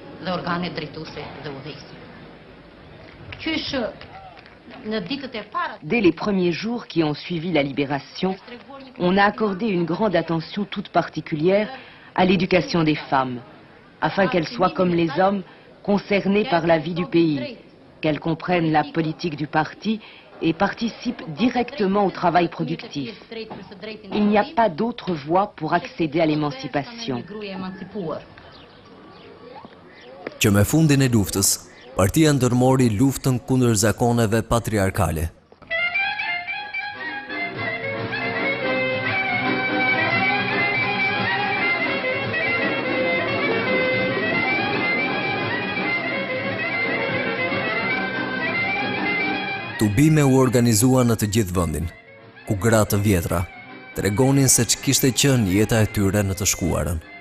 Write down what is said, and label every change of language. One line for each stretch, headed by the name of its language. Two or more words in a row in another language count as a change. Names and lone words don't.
French: Dès les premiers jours qui ont suivi la libération, on a accordé une grande attention toute particulière à l'éducation des femmes, afin qu'elles soient comme les hommes concernées par la vie du pays, qu'elles comprennent la politique du parti et participent directement au travail productif. Il n'y a pas d'autre voie pour accéder à l'émancipation.
Albanian: Që me fundin e luftës, partia ndërmori luftën kundër zakoneve patriarkale. Tubime u organizua në të gjithë vendin, ku gratë të vjetra tregonin se ç'kishte qenë jeta e tyre në të shkuarën.